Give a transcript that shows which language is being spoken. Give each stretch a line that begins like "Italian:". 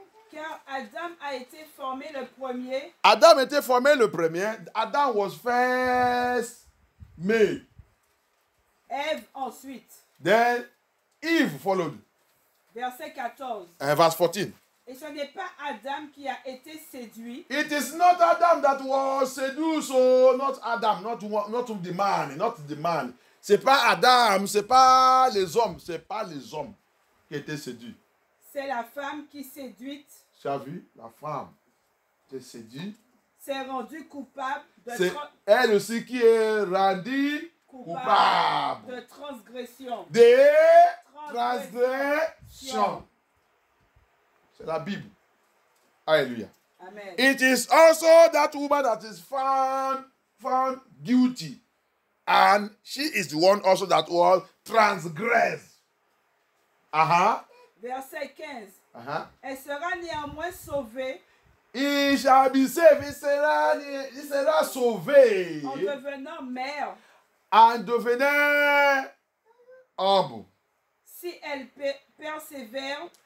French: Car Adam a été formé le premier. Adam était formé le premier.
English: Adam was first made.
French: Ève ensuite.
English: Then Eve followed.
French: Verset 14.
English: Verse 14.
French: Et ce n'est pas Adam qui a été séduit.
English: It is not Adam that was seduced, so not Adam, not the man.
French: C'est pas Adam, c'est pas les hommes, qui étaient séduits. C'est la femme qui séduite. Tu as vu, la femme qui est séduite. C'est rendue coupable C'est elle aussi qui est rendue coupable de transgression. Transgression. C'est la Bible. Alléluia. Amen.
English: It is also that woman that is found guilty. And she is the one also that was transgressed.
French: Verset 15. Elle sera néanmoins sauvée.
English: Il shall be saved.
French: Il sera sauvé. En devenant mère. En devenant homme. Si elle persévère.